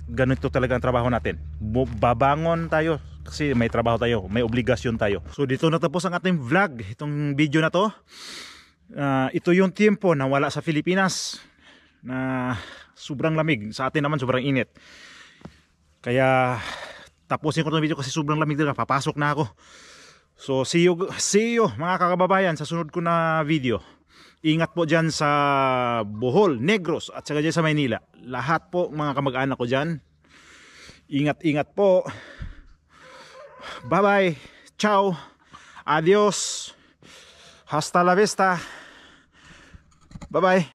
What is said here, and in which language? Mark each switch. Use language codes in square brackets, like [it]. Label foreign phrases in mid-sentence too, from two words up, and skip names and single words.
[tl] Ganito talaga ang trabaho natin. Babangon tayo kasi may trabaho tayo, may obligasyon tayo. So dito natapos ang ating vlog, itong video na to. Ito yung tiempo na wala sa Pilipinas, na sobrang lamig. Sa atin naman sobrang init. Kaya tapusin ko itong video kasi sobrang lamig talaga. Papasok na ako. [en] So see you [tl] mga kakababayan sa sunod ko na video. Ingat po dyan sa Bohol, Negros at saka dyan sa Maynila. Lahat po mga kamag-anak ko dyan. Ingat po. [en] Bye bye. [es] Ciao. Adios. Hasta la vista. [en] Bye bye.